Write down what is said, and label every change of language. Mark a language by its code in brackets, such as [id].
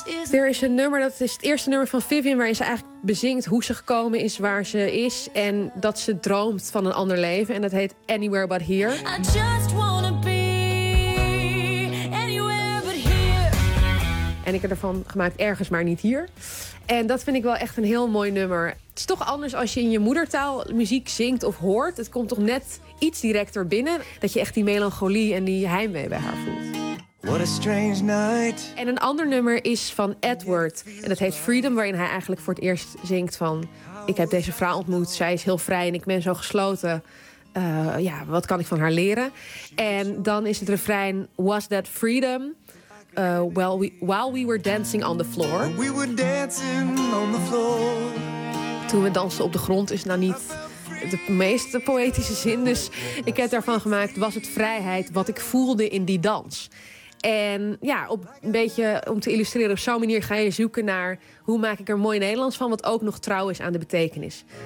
[nl] Er is een nummer, dat is het eerste nummer van Vivian... waarin ze eigenlijk bezingt hoe ze gekomen is, waar ze is... en dat ze droomt van een ander leven. En dat heet Anywhere But Here. [en] I just wanna be anywhere but here. [nl] En ik heb ervan gemaakt Ergens Maar Niet Hier. En dat vind ik wel echt een heel mooi nummer. Het is toch anders als je in je moedertaal muziek zingt of hoort. Het komt toch net... iets directer binnen, dat je echt die melancholie en die heimwee bij haar voelt. [en] What a strange night. [nl] En een ander nummer is van Edward. En dat heet Freedom, waarin hij eigenlijk voor het eerst zingt van... ik heb deze vrouw ontmoet, zij is heel vrij en ik ben zo gesloten. Wat kan ik van haar leren? En dan is het refrein, [en] was that freedom? While we were dancing on the floor. We were dancing on the floor. [nl] Toen we dansten op de grond is nou niet... de meest poëtische zin, dus ik heb daarvan gemaakt... was het vrijheid wat ik voelde in die dans. En ja, op een beetje om te illustreren op zo'n manier ga je zoeken naar... hoe maak ik er mooi Nederlands van, wat ook nog trouw is aan de betekenis...